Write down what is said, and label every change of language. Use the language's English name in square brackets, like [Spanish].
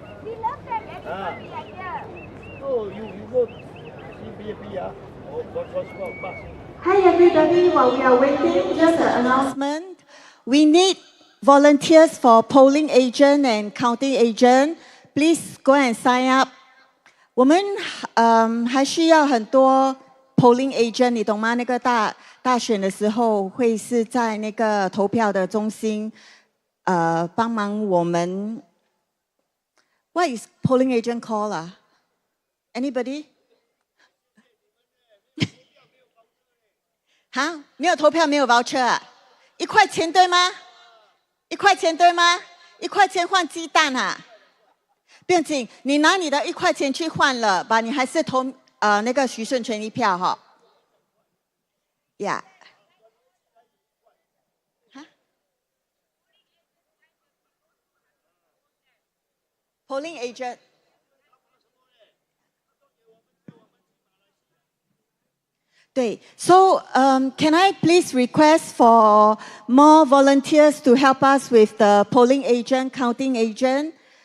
[English] we love them, everybody like here. No, you go see BNB or go transport bus. Hi everybody, while we are waiting, just an announcement. We need volunteers for polling agent and counting agent. Please go and sign up. [Chinese] 我们还需要很多 polling agent， 你懂吗？那个大选的时候会是在那个投票的中心，帮忙我们。 [English] What is polling agent called? Anybody? [Chinese] 哈，没有投票，没有 voucher 啊？1块钱对吗？1块钱对吗？1块钱换鸡蛋啊？不用紧，你拿你的1块钱去换了吧，你还是投那个徐顺全1票哈。呀、哈 ，polling agent。 [English] 对 ，So can I please request for more volunteers to help us with the polling agent, counting agent?